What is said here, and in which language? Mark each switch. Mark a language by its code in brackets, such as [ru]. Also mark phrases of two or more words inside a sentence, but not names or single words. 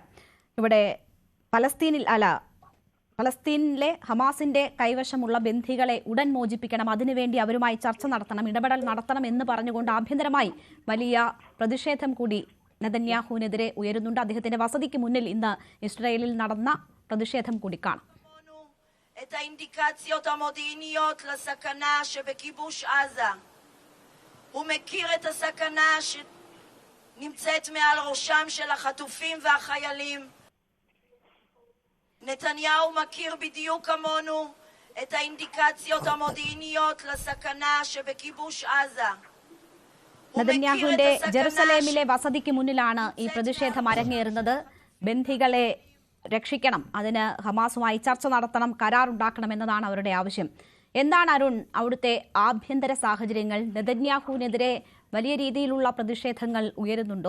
[ml] ഇവിടെ പലസ്തീനിലെ ഹമാസിന്റെ കൈവശമുള്ള ബന്ധികളെ ഉടൻ മോചിപ്പിക്കണം, അതിനുവേണ്ടി അവരുമായി ചർച്ച നടത്തണം, ഇടപെടൽ നടത്തണം എന്ന് പറഞ്ഞുകൊണ്ട് ആഭ്യന്തരമായി വലിയ പ്രതിഷേധം കൂടി നെതന്യാഹുവിനെതിരെ ഉയരുന്നുണ്ട്. അദ്ദേഹത്തിന്റെ വസതിക്ക് മുന്നിൽ ഇന്ന് ഇസ്രായേലിൽ നടന്ന പ്രതിഷേധം കൂടി കാണാം. [he] את האינדיקציות המודיעיניות לסכנה שבכיבוש עזה. הוא מכיר את הסכנה שנמצאת מעל ראשם של החטופים והחיילים. נתניהו מכיר בדיוק כמונו את האינדיקציות המודיעיניות לסכנה שבכיבוש עזה. [ml] നെതന്യാഹുവിന്റെ ജെറുസലേമിലെ വസതിക്ക് മുന്നിലാണ് ഈ പ്രതിഷേധം അരങ്ങേറുന്നത്. ബന്ധികളെ രക്ഷിക്കണം, അതിന് ഹമാസുമായി ചർച്ച നടത്തണം, കരാറുണ്ടാക്കണം എന്നതാണ് അവരുടെ ആവശ്യം. എന്താണ് അരുൺ അവിടുത്തെ ആഭ്യന്തര സാഹചര്യങ്ങൾ? നെതന്യാഹുവിനെതിരെ വലിയ രീതിയിലുള്ള പ്രതിഷേധങ്ങൾ ഉയരുന്നുണ്ടോ?